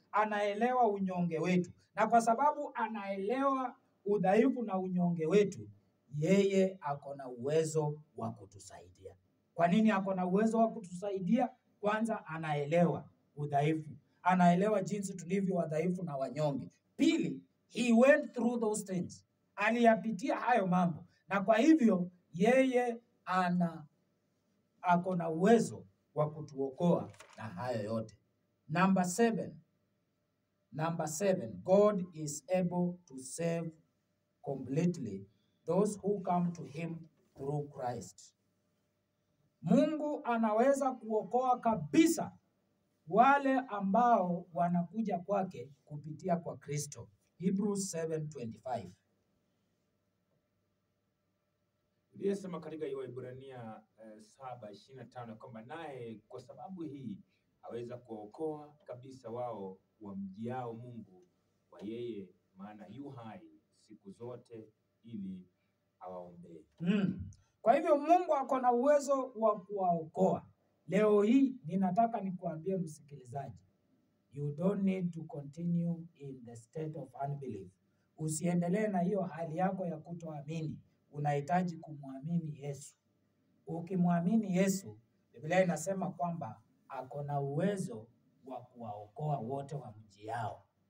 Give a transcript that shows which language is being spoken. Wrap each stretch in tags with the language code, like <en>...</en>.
<sw>Anaelewa unyonge wetu. Na kwa sababu anaelewa udhaifu na unyonge wetu, yeye ako na uwezo wa kutusaidia. Kwa nini ako na uwezo wa kutusaidia? Kwanza, anaelewa udhaifu. Anaelewa jinsi tulivyo wadhaifu na wanyonge.</sw> <en>Pili, he went through those things.</en> <sw>Aliyapitia hayo mambo. Na kwa hivyo, yeye ako na uwezo wa kutuokoa na hayo yote.</sw> <en>Number 7, God is able to save completely those who come to him through Christ.</en> <sw>Mungu anaweza kuokoa kabisa wale ambao wanakuja kwake kupitia kwa Kristo. Hebrews 7:25. Iliyesema katika Waebrania 7:25 kwamba naye kwa sababu hii aweza kuokoa kabisa wao wamjiao Mungu kwa yeye, maana yu hai siku zote ili awaombee. Kwa hivyo Mungu ako na uwezo wa kuwaokoa. Leo hii ninataka nikuambie msikilizaji,</sw> <en>you don't need to continue in the state of unbelief.</en> <sw>Usiendelee na hiyo hali yako ya kutoamini. Unahitaji kumwamini Yesu. Ukimwamini Yesu, Biblia inasema kwamba ako na uwezo wa kuwaokoa wote wamjiao.</sw>